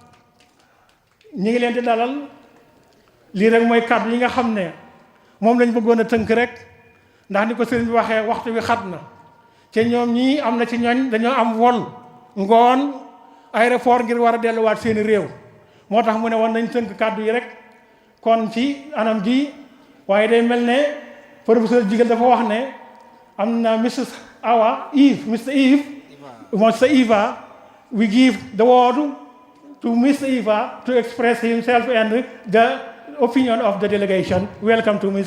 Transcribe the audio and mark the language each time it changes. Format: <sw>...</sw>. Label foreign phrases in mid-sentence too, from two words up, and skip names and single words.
<wo>ñi ngi leen di dalal lii rek mooy kàddu yi nga xam ne moom lañ bëggoon a tënk rek ndax ni ko sëriñ bi waxee waxtu wi xat na te ñoom ñii am na ci ñooñ dañoo am vol ngoon aéroport ngir war a delluwaat seeni réew moo tax mu ne woon nañ tënk kàddu yi rek kon ci anam gi waaye day mel ne professeur Jigal dafa wax ne am na Mr.</wo> <en>Eva we give the word to Mr. Eva to express himself and the opinion of the delegation. Welcome to Mr.</en>